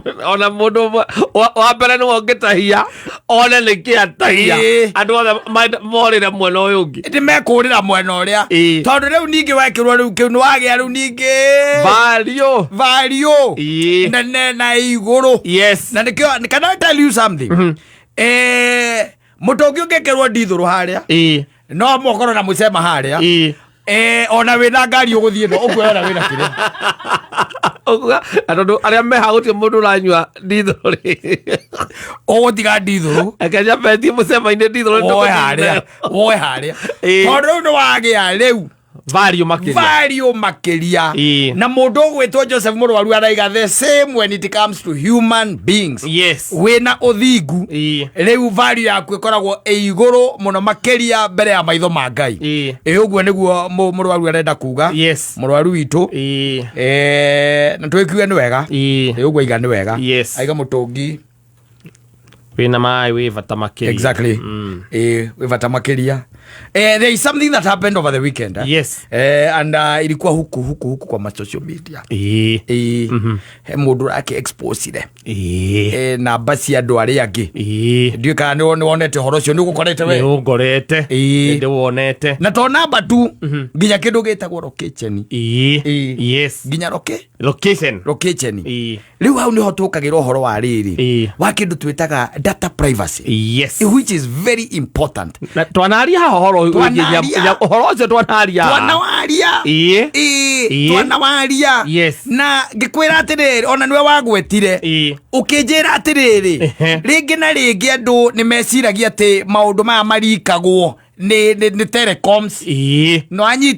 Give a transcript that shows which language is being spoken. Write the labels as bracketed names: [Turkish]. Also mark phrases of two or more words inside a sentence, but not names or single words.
[Kikuyu] ona mundu wa mbere ni wongitahia ona ni kiatahia andu othe morire mwena uyu ungi ndi mekurira mwena uria tondu riu ningi wekirwo riu kiu ni wagia riu ningi value na iguru yes na nikio [English] can I tell you something [Kikuyu] mutongi ungekirwo ndithuru haria no mokoro na mucema haria ona wina ngari uguthie no ukwera wina kire andu aria meha gutie mundu ranyua ndithuru ugutiga ndithuru akaja beti mucema-ini ndithuru woe haria tondu no wagia riu value makiria na mundu gwitwo Joseph Murwaru araiga [English] the same when it comes to human beings [Kikuyu] yes wina uthingu riu value yaku ikoragwo iguru muno makiria mbere ya maitho ma Ngai uguo niguo Murwaru arenda kuga yes Murwaru witu na twikiwe ni wega uguo iga ni wega aiga mutungi wina mai wi vata makiria exactly wi vata makiria [English] there is something that happened over the weekend [Kikuyu] yes and [Swahili] ilikuwa huku kwa [English] social media [Kikuyu] mundu ake expose na basi andu aria angi ndio kana ni wonete horo cio ni gukorete we ungorete ndi wonete na to namba tu nginya kindu gitagwo location yes nginya location riu hau ni hotukagirwo horo wa riri wa kindu twitaga [English] data privacy [Kikuyu] yes [English] which is very important [Kikuyu] na twanaria horo ucio twanawaria yes na ngikwira atiriri ona niwe wagwetire ukinjira atiriri ringi na ringi andu ni meciragia ati maundu maya marikagwo ni telecoms no anyita